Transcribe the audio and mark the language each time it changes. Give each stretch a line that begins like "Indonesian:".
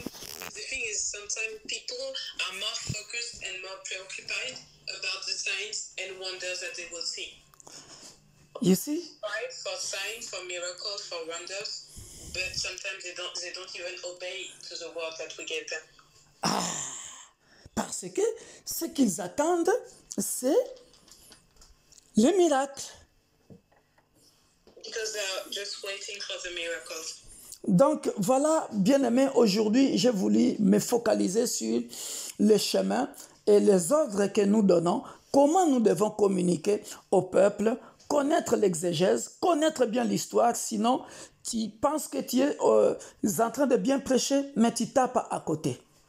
English: The thing is, sometimes people are more focused and more preoccupied about the signs and wonders that they will see. You see? Right? For signs, for miracles, for wonders, but sometimes they don't even obey to the word that we give them.
French: Parce que ce qu'ils attendent, c'est le miracle.
English: Because they're just waiting for the miracles.
French: Donc voilà, bien-aimés, aujourd'hui, j'ai voulu me focaliser sur le chemin et les ordres que nous donnons, comment nous devons communiquer au peuple, connaître l'exégèse, connaître bien l'histoire, sinon tu penses que tu es en train de bien prêcher, mais tu tapes à côté.